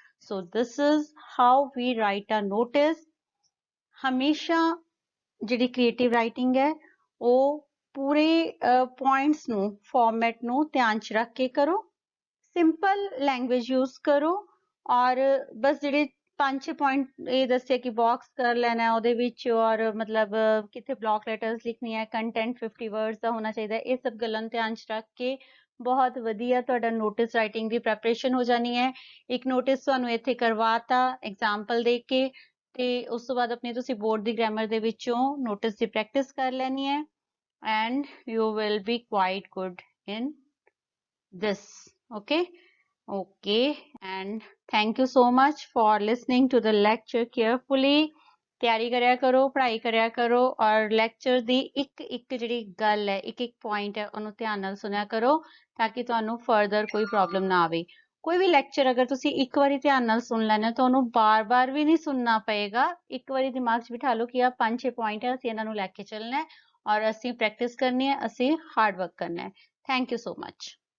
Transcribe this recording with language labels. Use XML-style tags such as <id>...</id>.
<en>So this is how we write a notice.</en> <pa>ਹਮੇਸ਼ਾ ਜਿਹੜੀ creative writing ਹੈ ਉਹ ਪੂਰੇ ਪੁਆਇੰਟਸ ਨੂੰ, ਫਾਰਮੈਟ ਨੂੰ ਧਿਆਨ ਚ ਰੱਖ ਕੇ ਕਰੋ, ਸਿੰਪਲ ਲੈਂਗੁਏਜ ਯੂਜ਼ ਕਰੋ, ਔਰ ਬਸ ਜਿਹੜੇ 5-6 ਪੁਆਇੰਟ ਇਹ ਦੱਸਿਆ ਕਿ ਬਾਕਸ ਕਰ ਲੈਣਾ ਉਹਦੇ ਵਿੱਚ, ਔਰ ਮਤਲਬ ਕਿੱਥੇ ਬਲੌਕ ਲੈਟਰਸ ਲਿਖਣੀ ਹੈ, ਕੰਟੈਂਟ 50 ਵਰਡਸ ਦਾ ਹੋਣਾ ਚਾਹੀਦਾ, ਇਹ ਸਭ ਗੱਲਾਂ ਨੂੰ ਧਿਆਨ ਚ ਰੱਖ ਕੇ ਬਹੁਤ ਵਧੀਆ ਤੁਹਾਡਾ ਨੋਟਿਸ ਰਾਈਟਿੰਗ ਦੀ ਪ੍ਰੈਪਰੇਸ਼ਨ ਹੋ ਜਾਣੀ ਹੈ। ਇੱਕ ਨੋਟਿਸ ਤੁਹਾਨੂੰ ਇੱਥੇ ਕਰਵਾਤਾ ਐਗਜ਼ਾਮਪਲ ਦੇ ਕੇ, ਤੇ ਉਸ ਤੋਂ ਬਾਅਦ ਆਪਣੀ ਤੁਸੀਂ ਬੋਰਡ ਦੀ ਗ੍ਰਾਮਰ ਦੇ ਵਿੱਚੋਂ ਨੋਟਿਸ ਦੀ ਪ੍ਰੈਕਟਿਸ ਕਰ ਲੈਣੀ ਹੈ,</pa> <en>And you will be quite good in this। okay and thank you so much for listening to the lecture carefully।</en> <pa>ਤਿਆਰੀ ਕਰਿਆ ਕਰੋ, ਪੜ੍ਹਾਈ ਕਰਿਆ ਕਰੋ, ਔਰ ਲੈਕਚਰ ਦੀ ਇੱਕ ਇੱਕ ਜਿਹੜੀ ਗੱਲ ਹੈ, ਇੱਕ ਇੱਕ ਪੁਆਇੰਟ ਹੈ, ਉਹਨੂੰ ਧਿਆਨ ਨਾਲ ਸੁਣਿਆ ਕਰੋ ਤਾਂ ਕਿ ਤੁਹਾਨੂੰ ਫਰਦਰ ਕੋਈ ਪ੍ਰੋਬਲਮ ਨਾ ਆਵੇ। ਕੋਈ ਵੀ ਲੈਕਚਰ ਅਗਰ ਤੁਸੀਂ ਇੱਕ ਵਾਰੀ ਧਿਆਨ ਨਾਲ ਸੁਣ ਲੈਣਾ ਤਾਂ ਉਹਨੂੰ ਬਾਰ-ਬਾਰ ਵੀ ਨਹੀਂ ਸੁਣਨਾ ਪਏਗਾ, ਇੱਕ ਵਾਰੀ ਦਿਮਾਗ 'ਚ ਬਿਠਾ ਲਓ ਕਿ ਆਹ 5-6 ਪੁਆਇੰਟ ਹੈ, ਅਸੀਂ ਇਹਨਾਂ ਨੂੰ ਲੈ ਕੇ ਚੱਲਣਾ ਹੈ, ਔਰ ਅਸੀਂ ਪ੍ਰੈਕਟਿਸ ਕਰਨੀ ਹੈ, ਅਸੀਂ ਹਾਰਡ ਵਰਕ ਕਰਨਾ ਹੈ।</pa> <en>Thank you so much.</en>